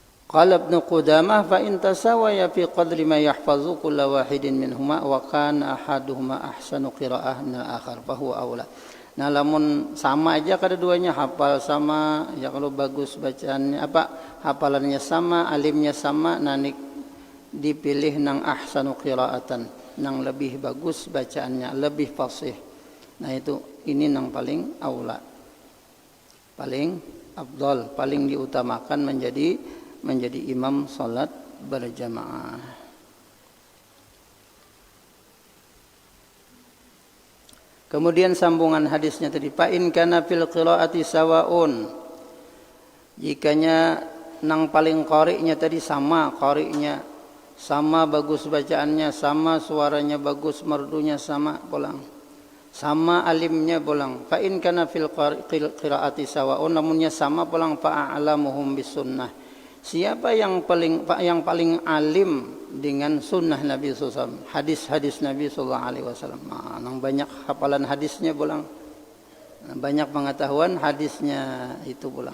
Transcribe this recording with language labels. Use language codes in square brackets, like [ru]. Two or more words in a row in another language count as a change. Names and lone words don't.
[ar] قال ابن قدامة فإن تساويا في قدر ما يحفظ كل واحد منهما وكان أحدهما أحسن قراءة من الآخر فهو أولى. [bjn] Nah, lamun sama aja keduanya hafal sama, ya kalau bagus bacaannya hafalannya sama, alimnya sama, nanik dipilih nang [ar] أحسن قراءةً, [bjn] nang lebih bagus bacaannya, lebih fasih. Nah, ini nang paling aula. Paling afdal, paling diutamakan menjadi imam salat berjamaah. Kemudian sambungan hadisnya tadi, [ar] فإن كان في القراءة سواء. [bjn] Jikanya nang paling qari'nya tadi sama, qari'nya sama, bagus bacaannya sama, suaranya bagus, merdunya sama, pulang. Sama alimnya pulang. [ar] فإن كان في القراءة سواء, [bjn] namunnya sama pulang, [ar] فأعلمهم بالسنة. [id] Siapa yang paling alim dengan sunnah Nabi SAW, hadis-hadis Nabi SAW. [bjn] Nah, yang banyak hafalan hadisnya pulang, banyak pengetahuan hadisnya itu pulang.